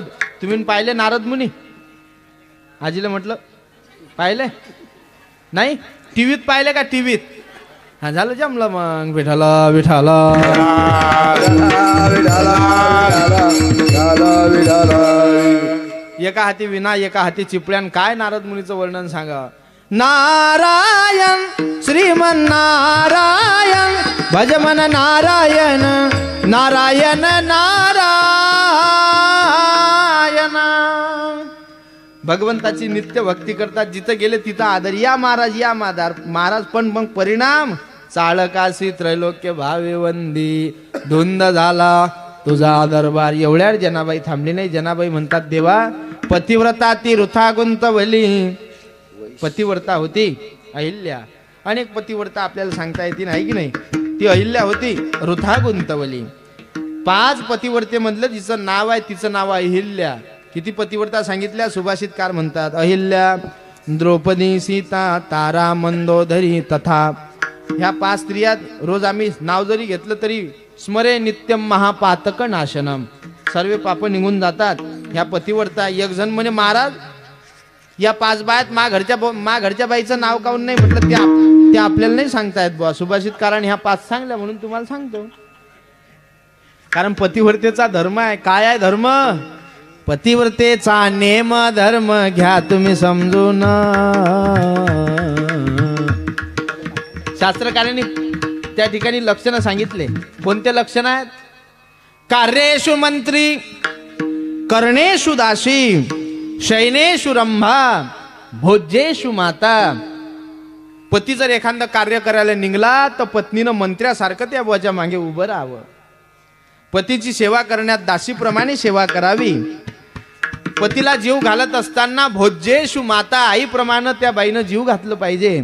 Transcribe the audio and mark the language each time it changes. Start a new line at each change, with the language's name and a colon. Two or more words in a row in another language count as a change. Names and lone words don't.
Marathi: तुम्ही पाहिले नारद मुनी? आजीला म्हटलं पाहिले नाही? टीव्हीत पाहिले का? टीव्हीत. हा झालं, जमलं मग. विठाला विठाला एका हाती विना, एका हाती चिपळ्यान. काय नारद मुनीचं वर्णन सांगा.
Hindi: नारायण श्रीमन नारायण, भजमन नारायण नारायण नारायण.
Marathi: भगवंताची नित्य भक्ती करतात, जिथं गेले तिथं आदर. या महाराज, या महाराज. पण मग परिणाम, चाळकाशी त्रैलोक्य भावे वंदी, धुंद झाला तुझा दरबार. एवढ्या जनाबाई थांबली नाही. जनाबाई म्हणतात, देवा पतिव्रता ती वृथा गुंतवली. पतिव्रता होती अहिल्या. अनेक पतिव्रता आपल्याला सांगता येते नाही की नाही? ती अहिल्या होती, वृथा गुंतवली. 5 पतिव्रते मधलं जिचं नाव आहे तिचं नाव आहे अहिल्या. किती पतिव्रता सांगितल्या? सुभाषितकार म्हणतात, अहिल्या, द्रौपदी, सीता, तारा, मंदोदरी तथा. ह्या 5 स्त्रिया रोज आम्ही नाव जरी घेतलं तरी
Sanskrit: स्मरे नित्यम महापातक नाशनम,
Marathi: सर्व पाप निघून जातात. ह्या पतिव्रता. एक जण म्हणे, महाराज या 5 बायात मा घरच्या बाईचं नाव काऊन नाही? म्हटलं त्या ते आपल्याला नाही सांगतायत बुवा. सुभाषितकारांनी ह्या 5 सांगल्या म्हणून तुम्हाला सांगतो. कारण पतिव्रतेचा धर्म आहे. काय आहे धर्म? पतिव्रतेचा नेम धर्म घ्या तुम्ही समजून. शास्त्रकारांनी त्या ठिकाणी लक्षणं सांगितले. कोणते लक्षण आहेत?
Sanskrit: कार्येषु मंत्री, कर्णेषु दासी, शयनेषु रंभा, भोज्येषु माता.
Marathi: पती जर एखादं कार्य करायला निघला तर पत्नीनं मंत्र्यासारखं त्या बुवाच्या मागे उभं राहावं. पतीची सेवा करण्यात दासीप्रमाणे सेवा करावी. पतीला जीव घालत असताना
Sanskrit: भोज्येषु माता,
Marathi: आईप्रमाणे त्या बाईनं जीव घातलं पाहिजे.